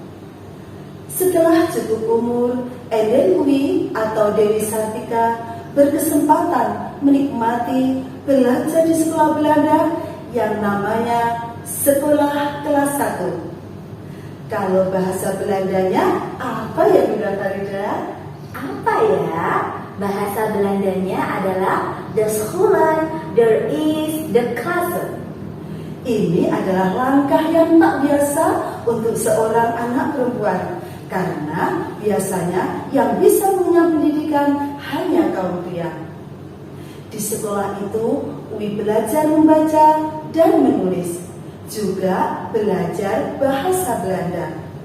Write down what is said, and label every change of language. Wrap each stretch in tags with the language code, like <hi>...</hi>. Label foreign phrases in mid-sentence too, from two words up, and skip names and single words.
<id>Setelah cukup umur, Enden Uwi atau Dewi Sartika berkesempatan menikmati belajar di sekolah Belanda yang namanya Sekolah Kelas 1. Kalau bahasa Belandanya apa ya Bunda Farida? Apa ya? Bahasa Belandanya adalah</id> <nl>de scholen, der is, de klasse.</nl> <id>Ini adalah langkah yang tak biasa untuk seorang anak perempuan, karena biasanya yang bisa mengenyam pendidikan hanya kaum pria. Di sekolah itu, Uwi belajar membaca dan menulis, juga belajar bahasa Belanda.</id>